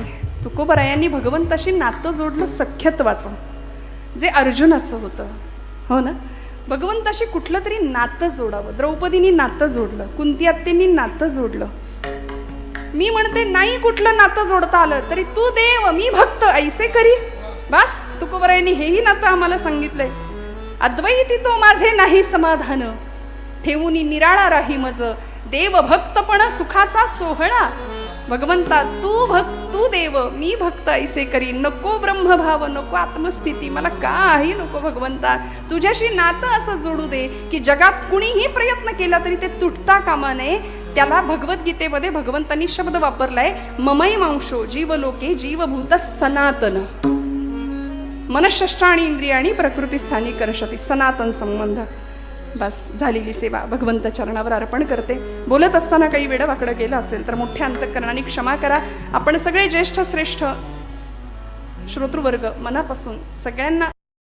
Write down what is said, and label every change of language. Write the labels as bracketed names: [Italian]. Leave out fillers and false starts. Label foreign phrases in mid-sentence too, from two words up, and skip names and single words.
[Marathi] तुकोबरायांनी भगवंताशी नातं जोडलं सख्यत्वाचं, जे अर्जुनाचं होतं, हो ना. भगवंताशी कुठलं तरी नातं जोडावं. द्रौपदींनी नातं जोडलं, कुंती आत्यांनी नातं जोडलं. मी म्हणते नाही कुठलं नातं जोडता आलं तरी तू देव मी भक्त ऐसे करी. बस, तुकोबरायांनी हेही नातं आम्हाला सांगितलंय. अद्वैती तो माझे नाही समाधान, ठेवूनी निराळा राही मज, देव भक्तपण सुखाचा सोहळा. भगवंता तू देव मी भक्त ऐसे करी. नको ब्रह्मभाव, नको आत्मस्थिती, मला काही नको भगवंता. तुझ्याशी नातं असं जोडू दे की जगात कुणीही प्रयत्न केला तरी ते तुटता कामा नये. त्याला भगवद्गीतेमध्ये भगवंतांनी शब्द वापरलाय, [Sanskrit] ममैवांशो जीवलोके जीवभूत सनातन. मनःषष्ठाणी इंद्रियाणी प्रकृतीस्थानी करशती. [Marathi] सनातन संबंध. बस, झालेली सेवा भगवंत चरणावर अर्पण करते. बोलत असताना काही वेळ वाकडं केलं असेल तर मोठ्या अंतःकरणाने क्षमा करा. आपण सगळे ज्येष्ठ श्रेष्ठ श्रोतृवर्ग मनापासून सगळ्यांना